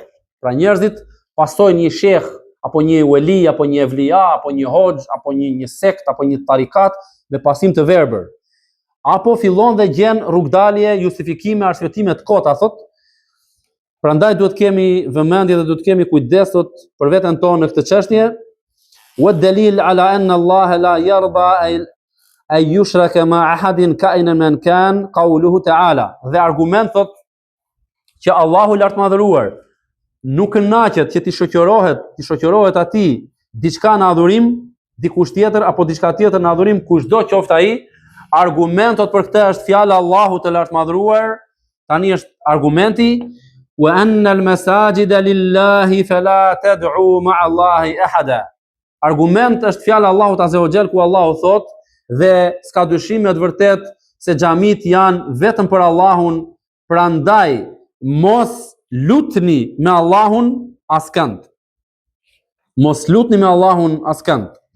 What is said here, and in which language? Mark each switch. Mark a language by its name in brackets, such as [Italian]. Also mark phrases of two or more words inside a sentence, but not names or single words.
[Albanian] Pra njerëzit pasojnë një sheh apo një wali apo një evlia apo një hoxh apo një sekt apo një tarikat me pasim të verbër. Apo fillon dhe gjen rrugdalje, justifikime, arsyetime të kota thot. Prandaj duhet kemi vëmendje dhe duhet kemi kujdes thot për veten tonë në këtë çështje. [Arabic] والدليل على أن الله لا يرضى أن يشرك معه أحد كائنا من كان قوله تعالى. [Albanian] Dhe argument thot që Allahu i lartëmadhëruar nuk kënaqet që ti shoqërohet atij diçka në adhurim, dikush tjetër apo diçka tjetër në adhurim, kushdo qoftë ai. Argumentot për këtë është fjala Allahut të lartëmadhëruar. Tani është argumenti [Arabic] وأن المساجد لله فلا تدعوا مع الله أحدا. [Albanian] Argument është fjala Allahut [Arabic] عز وجل, [Albanian] ku Allahu thot, dhe s'ka dyshim me të vërtet se xhamit janë vetëm për Allahun, prandaj mos lutni me Allahun askënd. Mos lutni me Allahun askënd.